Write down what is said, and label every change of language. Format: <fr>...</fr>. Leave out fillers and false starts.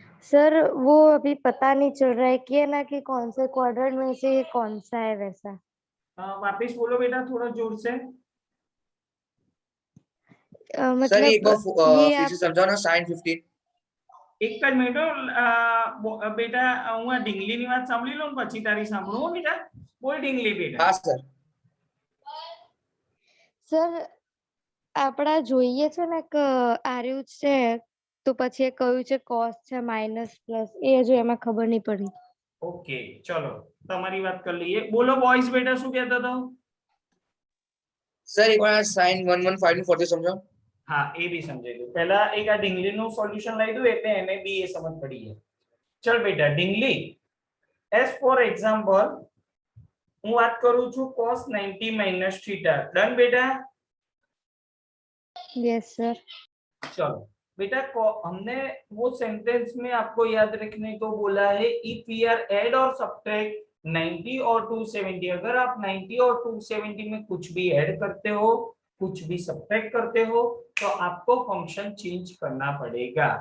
<hi>Sir वो अभी पता नहीं चल रहा है कि है ना कि कौन से क्वाड्रेंट में से ये कौन सा है वैसा। वापिस बोलो बेटा थोड़ा जोर से। सर एक बार मतलब ये फिर से समझाओ ना sin 15।</hi> <gu>એક જ મિનિટ બેટા હું આ ઢીંગલીની વાત સાંભળી લઉં ને પછી તારી સાંભળું હો બેટા। બોલ ઢીંગલી બેટા।</gu> <hi>हाँ सर।</hi> <gu>સર આપડા જોઈએ છે ને કે આર્યું છે તો પછી એ કયું છે cos છે માઇનસ પ્લસ એ હજુ એમાં ખબર નહીં પડી। ઓકે ચલો તમારી વાત કરી લઈએ। બોલો બોયસ બેટા શું કહેતા હતા?</gu> <hi>सर एक बार</hi> <gu>sin 115 નું ફરતે સમજાओ। હા એ બી સમજાઈ દઉં। પહેલા એક આ ઢીંગલીનું સોલ્યુશન લઈ દઉં એટલે એને બી એ સમજ પડી જાય। ચલ બેટા ઢીંગલી</gu> <en>as for example</en> <gu>હું વાત કરું છું cos 90 minus theta। ડન બેટા?</gu> <en>Yes sir.</en> <hi>चलो बेटा हमने वो सेंटेंस में आपको याद रखने को बोला है</hi> <en>if we are add</en> <hi>और सब्ट्रैक्ट 90 और 270। अगर आप 90 और 270 में कुछ भी ऐड करते हो कुछ भी सब्ट्रैक्ट करते हो तो आपको फंक्शन चेंज करना पड़ेगा।</hi>